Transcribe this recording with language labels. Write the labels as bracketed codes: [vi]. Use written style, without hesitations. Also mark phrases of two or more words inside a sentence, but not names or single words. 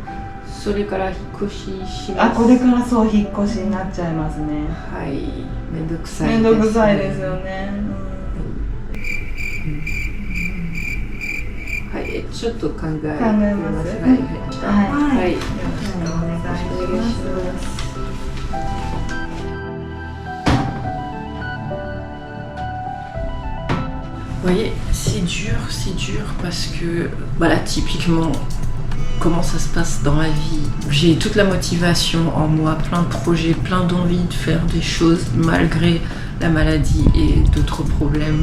[ja] それから引っ越しします。これからそう引っ越しになっちゃいますね。はい、めんどくさいです。めんどくさいですよね。はい、ちょっと考えます。はい、よろしくお願いします。 [fr] Vous voyez, c'est dur parce que, voilà, typiquement, comment ça se passe dans ma vie. J'ai toute la motivation en moi, plein de projets, plein d'envie de faire des choses malgré la maladie et d'autres problèmes.